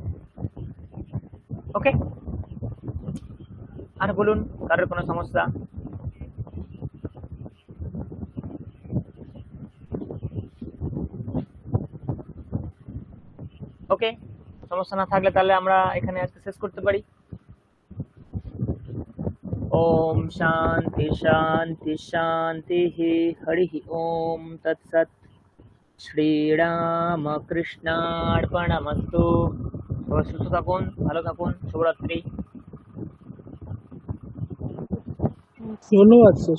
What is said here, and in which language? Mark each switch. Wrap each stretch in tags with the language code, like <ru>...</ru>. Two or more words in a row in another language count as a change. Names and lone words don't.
<bn>ওকে, আর বলুন কারোর কোনো সমস্যা? ওকে, সমস্যা না থাকলে তাহলে আমরা এখানে আজকে শেষ করতে পারি।</bn> <sa>ओम शांति शांति शांति हरि ओम तत्सत्। श्री राम कृष्णार्पणमस्तु।</sa> <bn>সবাই সুস্থ থাকুন, ভালো থাকুন, শুভরাত্রি। ধন্যবাদ স্যার।</bn>